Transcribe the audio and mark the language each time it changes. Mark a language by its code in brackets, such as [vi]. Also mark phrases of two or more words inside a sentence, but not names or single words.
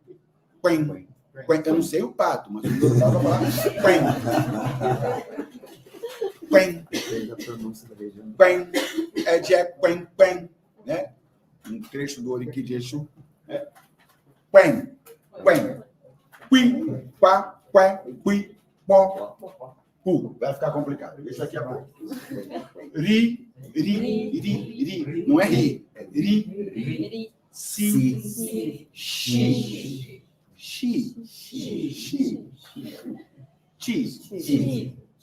[pt] Eu não sei o pato, mas o pato vai falar quen. É de quen, né? Um trecho do Oriki de Exu. Quen. Qui, quá, qui, pó, pu. Vai ficar complicado. Isso aqui é pouco. Ri. Não é ri. É ri. Si. Xi.